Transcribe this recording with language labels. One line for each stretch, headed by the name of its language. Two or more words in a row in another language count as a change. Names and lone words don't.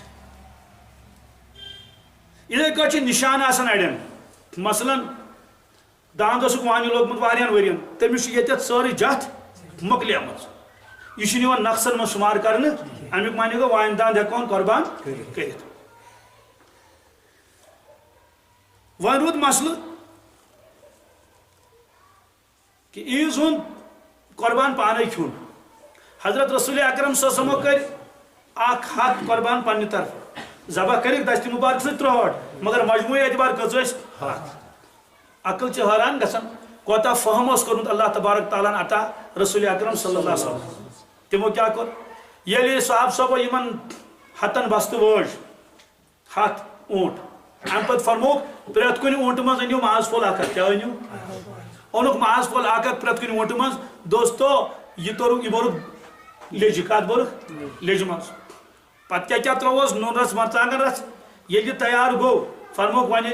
Kashmiri: یِتھَے کٲٹھۍ چھِ نِشان آسان اڑٮ۪ن مثلاً داند اوسُکھ وانہِ لوگمُت واریاہن ؤرین تٔمِس چھِ ییٚتٮ۪تھ سٲرٕے جتھ مۄکلیمٕژ یہ چھُنہٕ یِوان نقصن منٛز شُمار کرنہٕ امیُک معنی گوٚو وانہِ داند ہٮ۪کون قۄربان کٔرِتھ وۄنۍ روٗد مسلہٕ کہ عیٖذ ہُنٛد قۄربان پانے کھیوٚن حضرت رسول اکرم
Arabic: صلی اللہ علیہ وسلمو
Kashmiri: کٔرۍ 1 ہتھ قۄربان پننہِ طرفہٕ ذبح کرِکھ دستہِ مُبارک سۭتۍ 63 مگر مجموعی اعتبار کٔژ ٲسۍ 100 عقل چھِ حٲران گژھان کوتاہ فہم اوس کوٚرمُت
Arabic: اللہ تبارک تعالیٰ
Kashmiri: عطا رسول اکرم
Arabic: صلی اللہ علیہ وسلم
Kashmiri: تِمو کیٛاہ کوٚر ییٚلہِ صحابہٕ صٲبو یِمن 100 بستہٕ وٲج 100 اوٗنٹ امہِ پتہٕ فرمووُکھ پرٛٮ۪تھ کُنہِ اوٗنٹہٕ منٛز أنِو ماز پھوٚل 1 کیٛاہ أنِو اوٚنُکھ ماز پھوٚل 1 پرٛٮ۪تھ کُنہِ اوٗنٹہٕ منٛز دوستو یہِ بوٚرُکھ لیٚجہِ کتھ بوٚرُکھ لیٚجہِ منٛز پتہٕ کیٛاہ ترٛووُس نوٗن رژھ مرژانٛگن رژھ ییٚلہِ یہِ تیار گوٚو فرمووُکھ وۄنۍ